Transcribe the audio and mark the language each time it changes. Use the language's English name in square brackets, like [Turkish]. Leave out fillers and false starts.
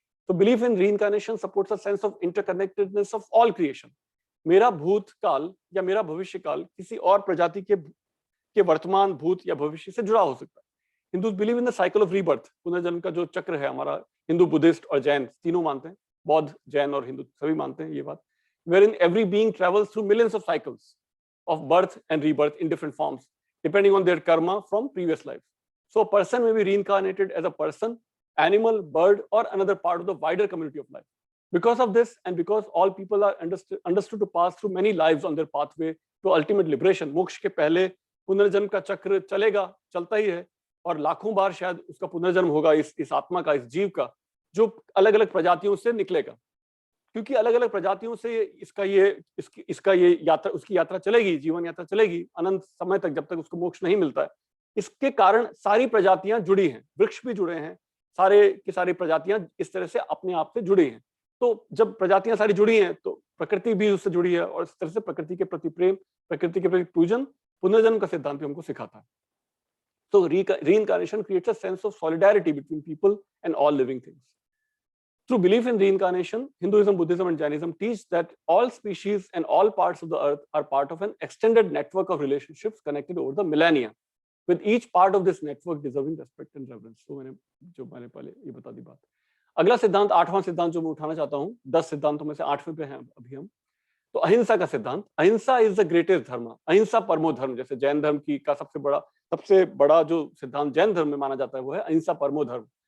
[English] तो belief in reincarnation supports a sense of interconnectedness of all creation. [Hindi] मेरा भूतकाल या मेरा भविष्यकाल किसी और प्रजाति के वर्तमान, भूत या भविष्य से जुड़ा हो सकता है. [English] Hindus believe in the cycle of rebirth. [Hindi] पुनर्जन्म का जो चक्र है हमारा, हिंदू, बुद्धिस्ट और जैन तीनों मानते हैं, बौद्ध, जैन और हिंदू सभी मानते हैं ये बात. [English] wherein every being travels through millions of cycles of birth and rebirth in different forms, depending on their karma from previous lives. So a person may be reincarnated as a person, animal, bird, or another part of the wider community of life. Because of this, and because all people are understood to pass through many lives on their pathway to ultimate liberation, [Hindi] मोक्ष के पहले पुनर्जन्म का चक्र चलता ही है, और लाखों बार शायद उसका पुनर्जन्म होगा इस आत्मा का, इस जीव का, जो अलग अलग प्रजातियों से निकलेगा. क्योंकि अलग अलग प्रजातियों से इसका ये यात्रा, उसकी यात्रा चलेगी, जीवन यात्रा चलेगी अनंत समय तक, जब तक उसको मोक्ष नहीं मिलता है. इसके कारण सारी प्रजातियां जुड़ी हैं, वृक्ष भी जुड़े हैं, सारे की सारी प्रजातियां इस तरह से अपने आप से जुड़ी हैं. तो जब प्रजातियां सारी जुड़ी हैं तो प्रकृति भी उससे जुड़ी है, और इस तरह से प्रकृति के प्रति प्रेम, प्रकृति के प्रति पूजन पुनर्जन्म का सिद्धांत भी हमको सिखाता है. [English] So reincarnation creates a sense of solidarity between people and all living things. Through belief in reincarnation, Hinduism, Buddhism, and Jainism teach that all species and all parts of the earth are part of an extended network of relationships connected over the millennia, with each part of this network deserving respect and reverence. [Hindi] So मैंने पहले ये बता दी बात. अगला सिद्धांत, 8वां सिद्धांत जो मैं उठाना चाहता हूँ, 10 सिद्धांतों में से 8वें पे हैं अभी हम. तो अहिंसा का सिद्धांत. [English] Ahimsa is the greatest dharma. [Hindi] अहिंसा परमो धर्म. जैसे जैन धर्म का सबसे बड़ा जो सिद्धांत जैन धर्म में माना जाता है वो है अहिंसा परमो धर्म.